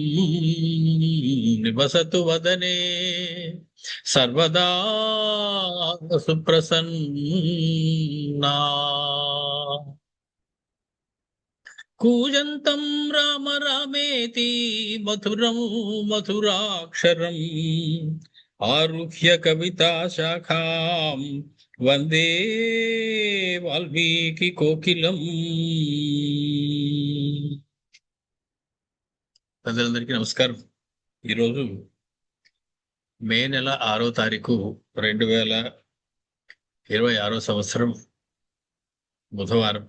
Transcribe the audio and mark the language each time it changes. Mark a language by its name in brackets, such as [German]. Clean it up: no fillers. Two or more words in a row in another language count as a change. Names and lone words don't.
[Sanskrit] निवसतु वदने सर्वदा सुप्रसन्ना कूजन्तं राम रामेति मधुरं मधुराक्षरम् आरुह्य कविताशाखां వందే వాల్మీకి కోకిలం. [Telugu] ప్రజలందరికీ నమస్కారం. ఈరోజు మే నెల 6వ తారీఖు 2026 సంవత్సరం బుధవారం.